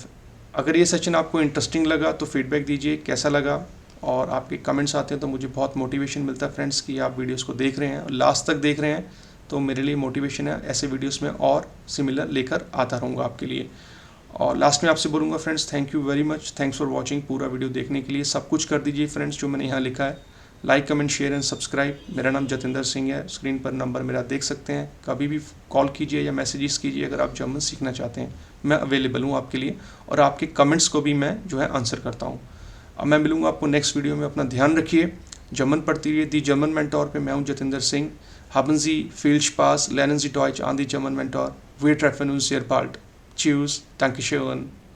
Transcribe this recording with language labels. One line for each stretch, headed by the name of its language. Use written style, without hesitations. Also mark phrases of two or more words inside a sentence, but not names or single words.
Hindi: अगर ये सेशन आपको इंटरेस्टिंग लगा तो फीडबैक दीजिए कैसा लगा, और आपके कमेंट्स आते हैं तो मुझे बहुत मोटिवेशन मिलता है फ्रेंड्स कि आप वीडियोस को देख रहे हैं और लास्ट तक देख रहे हैं, तो मेरे लिए मोटिवेशन है। ऐसे वीडियोस में और सिमिलर लेकर आता रहूँगा आपके लिए। और लास्ट में आपसे बोलूँगा फ्रेंड्स,
English: thank you very much, thanks for watching.
Hindi: पूरा वीडियो देखने के लिए सब कुछ कर दीजिए फ्रेंड्स जो मैंने यहाँ लिखा है,
English: like comment share and subscribe.
Hindi: मेरा नाम जतिंदर सिंह है, स्क्रीन पर नंबर मेरा देख सकते हैं। कभी भी कॉल कीजिए या मैसेजेस कीजिए अगर आप जर्मन सीखना चाहते हैं, मैं अवेलेबल हूँ आपके लिए, और आपके कमेंट्स को भी मैं जो है आंसर करता हूँ। अब मैं मिलूँगा आपको
English: next video
Hindi: में। अपना ध्यान रखिए, जर्मन पढ़ती रहिए। दी जर्मन मेंटोर पे मैं हूँ जतिंदर सिंह।
German: Haben Sie viel Spaß, lernen Sie Deutsch an die German Mentor. Wir treffen uns sehr bald. Tschüss, Dankeschön.